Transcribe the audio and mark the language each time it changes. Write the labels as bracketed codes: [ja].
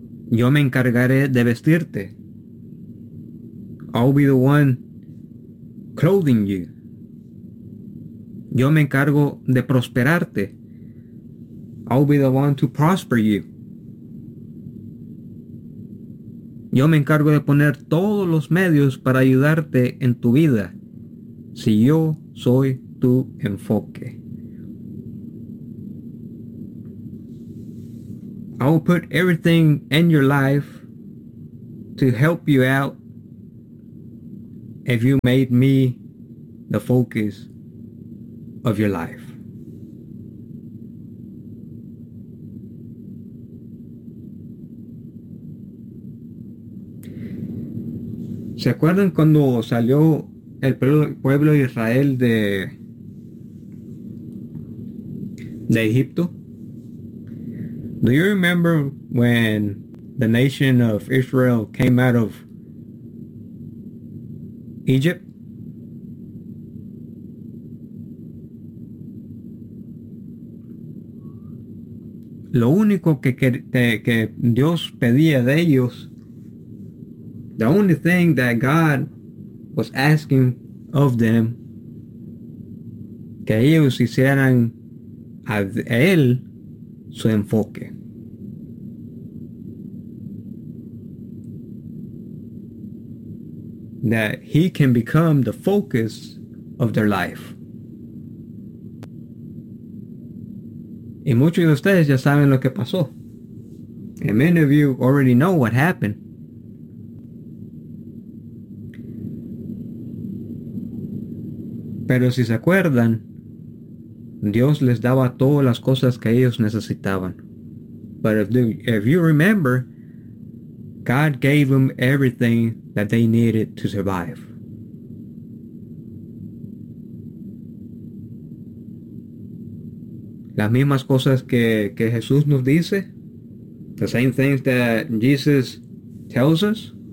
[es] Yo me encargaré de vestirte. [en] I will be the one clothing you. [es] Yo me encargo de prosperarte. [en] I will be the one to prosper you. [es] Yo me encargo de poner todos los medios para ayudarte en tu vida. Si yo soy tu enfoque. [en] I will put everything in your life to help you out if you made me the focus of your life. [es] ¿Se acuerdan cuando salió el pueblo de Israel de Egipto? [en] Do you remember when the nation of Israel came out of Egypt? [es] Lo único que Dios pedía de ellos, [en] the only thing that God was asking of them, [es] que ellos hicieran a Él su enfoque. [en] That he can become the focus of their life. [es] Y muchos de ustedes ya saben lo que pasó. [en] And many of you already know what happened. [es] Pero si se acuerdan, Dios les daba todas las cosas que ellos necesitaban. [en] But if you remember, God gave them everything that they needed to survive. [es] Las mismas cosas que Jesús nos dice. [en] The same things that Jesus tells us.